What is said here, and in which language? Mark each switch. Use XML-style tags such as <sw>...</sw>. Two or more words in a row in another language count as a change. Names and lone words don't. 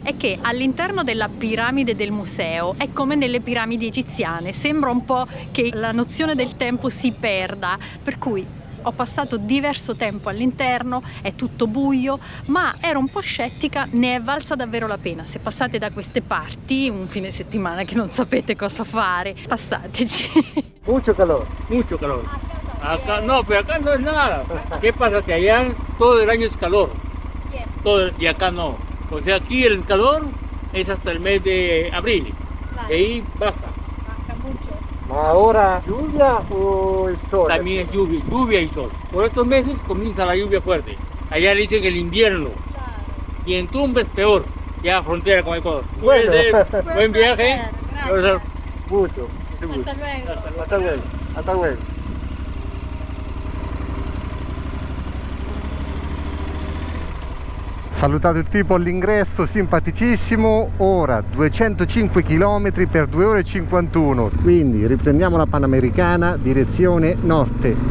<it>È che all'interno della piramide del museo è come nelle piramidi egiziane, sembra un po' che la nozione del tempo si perda, per cui ho passato diverso tempo all'interno, è tutto buio, ma ero un po' scettica, ne è valsa davvero la pena. Se passate da queste parti un fine settimana che non sapete cosa fare, passateci.</it> <es>Mucho calor. Mucho calor. Acá no, pero acá no es nada. ¿Qué pasa? Que allá todo el año es calor. Todo, y acá no. O sea, aquí el calor es hasta el mes de abril. Y ahí baja.</es> <it>Ma ora lluvia o il sole?</it> <es>También es lluvia, lluvia y sol. Por estos meses comienza la lluvia fuerte. Allá le dicen el invierno. Y en Tumbes peor, ya frontera con Ecuador. Bueno. Buen viaje. Mucho. Hasta luego. Hasta luego.</es> <it>Salutato il tipo all'ingresso, simpaticissimo. Ora 205 km per 2 ore e 51. Quindi riprendiamo la Panamericana direzione norte.</it>